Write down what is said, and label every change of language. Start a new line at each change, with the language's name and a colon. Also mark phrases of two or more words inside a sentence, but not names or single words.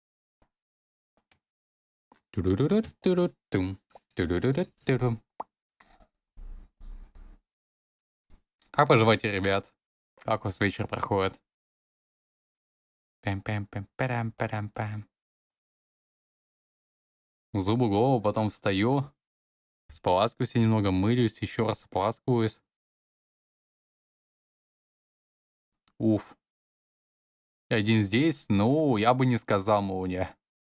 Russian: Ту-ду-ду-ду-ду-ду-тум. Ту-ду-ду-ду-ду-дум. Как поживаете, ребят? Как у вас вечер проходит? Пам-пам-пам-парам-парам-пам. Зубы, голову, потом встаю. Споласкиваюсь немного, мылюсь, еще раз споласкиваюсь. Уф. Один здесь, ну, я бы не сказал, молния.